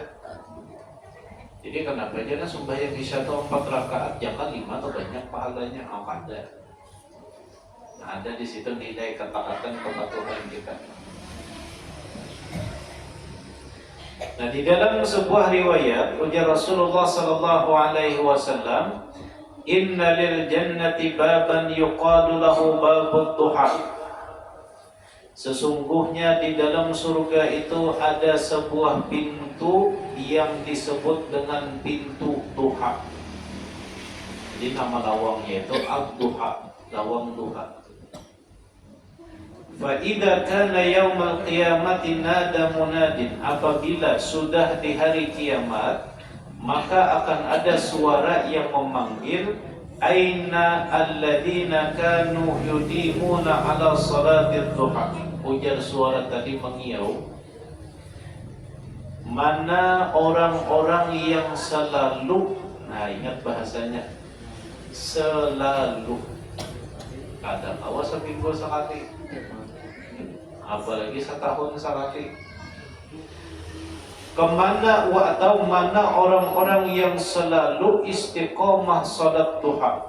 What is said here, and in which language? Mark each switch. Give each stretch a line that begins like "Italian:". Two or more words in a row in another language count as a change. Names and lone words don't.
Indonesian: Jadi kenapa jangan sembahyang isya atau 4 rakaat jangan 5 atau banyak pahalanya? Ada. Nah, ada di situ nilai ketaatan kepatuhan kita. Nah, di dalam sebuah riwayat ujar Rasulullah
Arabic: صلى الله عليه وسلم, "إن للجنة بابا يقال له باب الضحى."
Indonesian: Sesungguhnya di dalam surga itu ada sebuah pintu yang disebut dengan pintu duha. Jadi nama lawangnya itu ad-duha, lawang duha.
Arabic: فإذا كان يوم القيامة نادى منادٍ.
Indonesian: Apabila sudah di hari kiamat, maka akan ada suara yang memanggil,
Arabic: أين الذين كانوا يديمون على صلاة الضحى.
Indonesian: Ujar suara tadi mengiau, mana orang-orang yang selalu, nah ingat bahasanya, selalu, kadang awas seminggu sekali, apalagi setahun sekali. Kemana atau mana orang-orang yang selalu istiqomah salat duha?